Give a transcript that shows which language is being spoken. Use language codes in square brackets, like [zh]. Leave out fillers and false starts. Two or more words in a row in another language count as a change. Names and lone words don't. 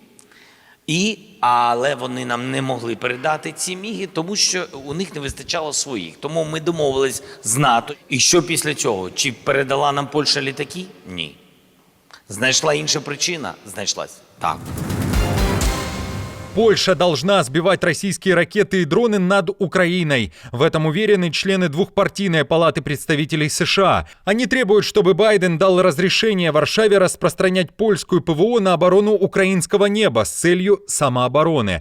[uk] Але вони нам не могли передати ці міги, тому що у них не вистачало своїх. Тому ми домовились з НАТО. І що після цього? Чи передала нам Польща літаки? Ні. Знайшла інша причина? Знайшлась. Так. [ru] Польша должна сбивать российские ракеты и дроны над Украиной. В этом уверены члены двухпартийной палаты представителей США. Они требуют, чтобы Байден дал разрешение Варшаве распространять польскую ПВО на оборону украинского неба с целью самообороны.